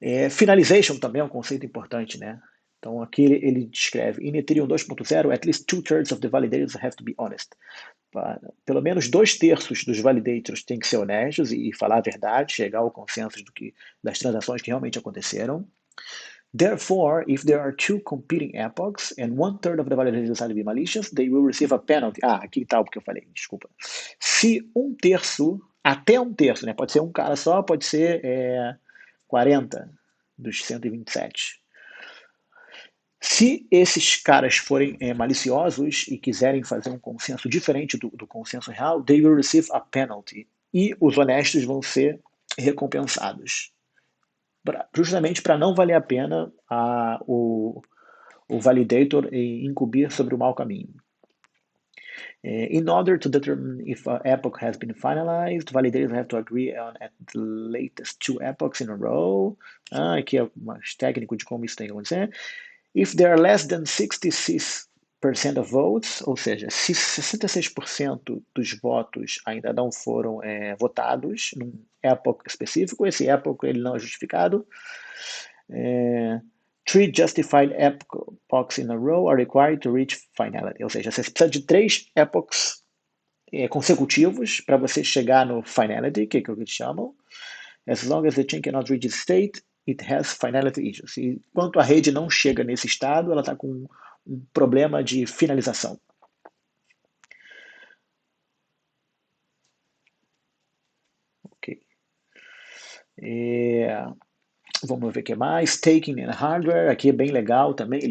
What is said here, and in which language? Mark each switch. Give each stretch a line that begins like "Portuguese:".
Portuguese: Finalization também é um conceito importante, né? Então aqui ele descreve,
English: in Ethereum 2.0, at least 2/3 of the validators have to be honest.
Portuguese: Pelo menos 2/3 dos validators têm que ser honestos e falar a verdade, chegar ao consenso das transações que realmente aconteceram.
English: Therefore, if there are two competing epochs and 1/3 of the validators decide to be malicious, they will receive a penalty.
Portuguese: Aqui está o que eu falei, desculpa. Se até um terço, né? Pode ser um cara só, pode ser 40 dos 127. Se esses caras forem maliciosos e quiserem fazer um consenso diferente do consenso real,
English: they will receive a penalty.
Portuguese: E os honestos vão ser recompensados. Justamente para não valer a pena o validator incumbir sobre o mau caminho.
English: In order to determine if an epoch has been finalized, validators have to agree on at the latest 2 epochs in a row.
Portuguese: Aqui é mais técnico de como isso tem que acontecer.
English: If there are less than 66% of votes,
Portuguese: ou seja, se 66% dos votos ainda não foram votados num epoch específico, esse epoch ele não é justificado.
English: 3 justified epochs in a row are required to reach finality.
Portuguese: Ou seja, você precisa de 3 epochs consecutivos para você chegar no finality, que é o que eles chamam.
English: As long as the chain cannot reach this state, it has finality issues.
Portuguese: E enquanto a rede não chega nesse estado, ela está com um problema de finalização. Ok. Vamos ver o que mais. Staking and hardware, aqui é bem legal também.